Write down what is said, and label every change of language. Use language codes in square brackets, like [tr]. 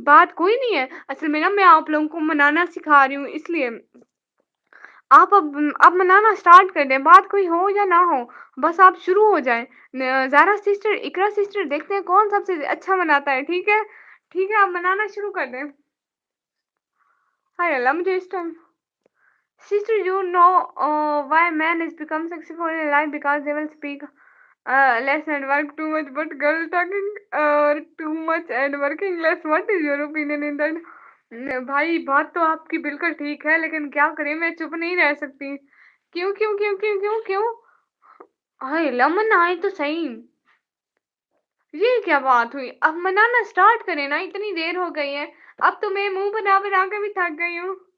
[hi] बात कोई नहीं है, असल में ना मैं आप लोगों को मनाना सिखा रही हूँ, इसलिए आप अब मनाना स्टार्ट कर दें, बात कोई हो या ना हो, बस आप शुरू हो जाएं। जारा सिस्टर, इकरा सिस्टर, देखते हैं कौन सबसे अच्छा मनाता है। ठीक है, आप मनाना शुरू कर दें। हाय अल्लाह, मुझे इस time [en] sister, you know why man is become successful in life? Because they will speak less and work too much, but girl talking too much and working less. What is your opinion in that? [hi] भाई बात तो आपकी बिल्कुल ठीक है, लेकिन क्या करें, मैं चुप नहीं रह सकती। क्यों क्यों क्यों क्यों क्यों क्यों? हाय लमन आए तो सही। ये क्या बात हुई? अब मनाना स्टार्ट करें ना, इतनी देर हो गई है। अब तो मैं मुंह बना बना के भी थक गई हूँ।